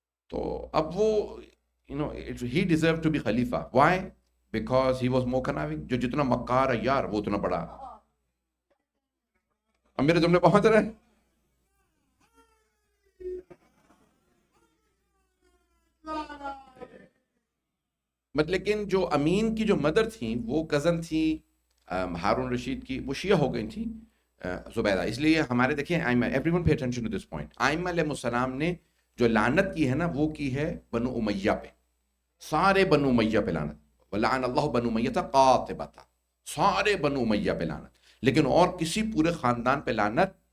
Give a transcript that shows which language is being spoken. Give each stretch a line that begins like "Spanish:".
Urdu: تو اب وہ
English: he deserved to be Khalifa. Why? Because he was more conniving.
Urdu: جو جتنا مکار عیار وہ اتنا بڑا. اب میرے جملے پہنچ رہے ہیں؟ لیکن جو امین کی جو مدر تھیں وہ کزن تھی ہارون رشید کی، وہ شیعہ ہو گئی تھی زبیدہ. اس لیے ہمارے دیکھیں آئمہ،
English: everyone pay attention to this point.
Urdu: آئمہ علیہ السلام نے جو لعنت کی ہے نا وہ کی ہے بنو امیہ پہ. سارے بنو امیہ پہ لعنت.
Arabic: وَلَعَنَ اللَّهُ بنو امیہ قَاطِبَةً.
Urdu: سارے بنو امیہ پہ لعنت. لیکن اور کسی پورے خاندان پہ لعنت.